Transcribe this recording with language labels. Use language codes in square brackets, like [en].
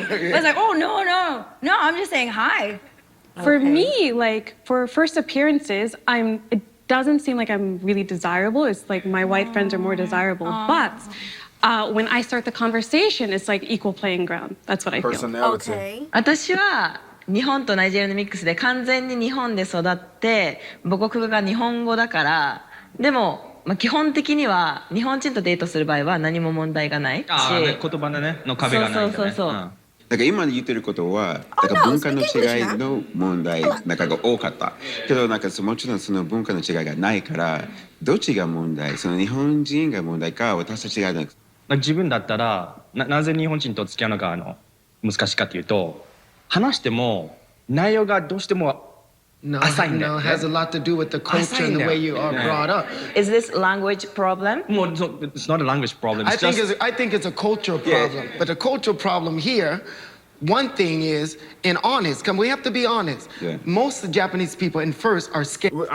[en] I was like, oh, no, I'm just saying hi. For me, like for first appearances, it doesn't seem like I'm really desirable. It's like my white friends are more desirable. But when I start the conversation, it's like equal playing ground. That's what I feel. Personality. Okay. [ja] 私は日本とナイジェリアのミックスで完全に日本で育って母国語が日本語だからでも、基本的には日本人とデートする場合は何も問題がないし言葉の壁がないんだね。そう。だから今言ってることは、だから文化の違いの問題なんかが多かった。けどなんかもちろんその文化の違いがないから、どっちが問題、その日本人が問題か私たちが自分だったらなぜ日本人と付き合うのが難しいかというと、話しても内容がどうしても浅いんだよね。 [en] No, it has a lot to do with the culture and the way you are brought up. Is this language problem? It's not a language problem. I think it's a cultural problem. But the cultural problem here, One thing is, and honest, come, we have to be honest. Yeah. Most of the Japanese people, in first, are scared.